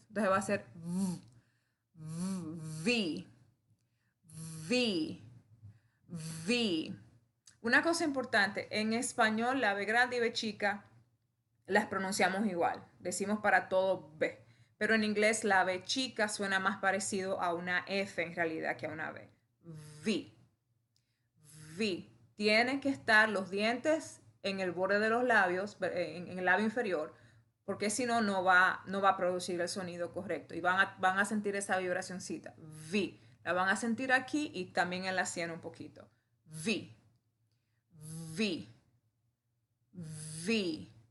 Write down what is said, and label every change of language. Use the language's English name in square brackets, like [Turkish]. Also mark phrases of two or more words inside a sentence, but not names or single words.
[Spanish] Entonces va a ser v, v, v, v. Una cosa importante, en español la B grande y B chica las pronunciamos igual. Decimos para todo B. Pero en inglés la B chica suena más parecido a una F en realidad que a una B. V. V. Tienen que estar los dientes en el borde de los labios, en el labio inferior, porque si no, no va a producir el sonido correcto. Y van a sentir esa vibracioncita. V. La van a sentir aquí y también en la sien un poquito. V. V. V.